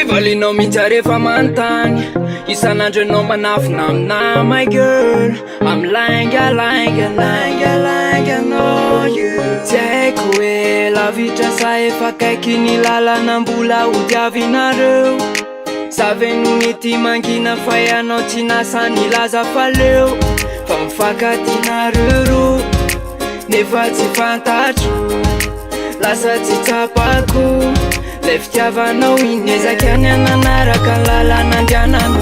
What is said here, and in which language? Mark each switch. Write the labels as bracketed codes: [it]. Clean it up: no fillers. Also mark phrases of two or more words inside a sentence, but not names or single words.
[mg] Ilinao mitarefa mantagny isan'andro anao manafina amina [en] my girl I'm lying [mg] anao you tsy haiko hoe lavitra sa efa kaiky ny lalanambola hodiavinareo Savy nony ty mangina fa ianao tsy nasa nilaza faleo fa mifakatinareo nefa tsy fantatro lasa tsy tsapako le fitiavanao iny ezaky any ananaraka ny lalan'andiananao